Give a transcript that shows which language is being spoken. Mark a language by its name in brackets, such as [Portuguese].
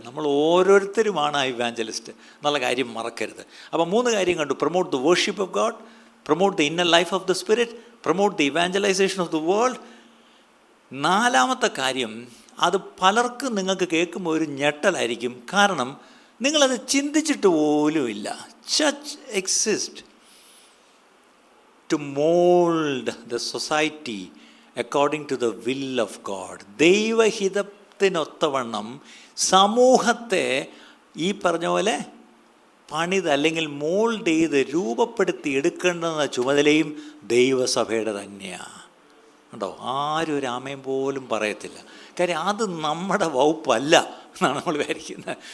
[Malayalam] നമ്മൾ ഓരോരുത്തരുമാണ് ആ ഇവാഞ്ചലിസ്റ്റ് എന്നുള്ള കാര്യം മറക്കരുത്. അപ്പോൾ 3 കാര്യം കണ്ടു. [English] Promote the worship of God, promote the inner life of the spirit, promote the evangelization of the world. [Malayalam] 4ാമത്തെ കാര്യം, അത് പലർക്കും നിങ്ങൾക്ക് കേൾക്കുമ്പോൾ ഒരു ഞെട്ടലായിരിക്കും. കാരണം നിങ്ങളത് ചിന്തിച്ചിട്ട് പോലുമില്ല. [English] Church exists to mold the society according to the will of God. [Malayalam] ദൈവഹിതത്തിനൊത്തവണ്ണം സമൂഹത്തെ ഈ പറഞ്ഞ പോലെ പണിത് അല്ലെങ്കിൽ മോൾഡ് ചെയ്ത് രൂപപ്പെടുത്തി എടുക്കേണ്ടുന്ന ചുമതലയും ദൈവസഭയുടെ തന്നെയാണ്. ഉണ്ടോ? ആരും ഒരു ആമയും പോലും പറയത്തില്ല. കാര്യം അത് നമ്മുടെ വകുപ്പല്ല എന്നാണ് നമ്മൾ വിചാരിക്കുന്നത്.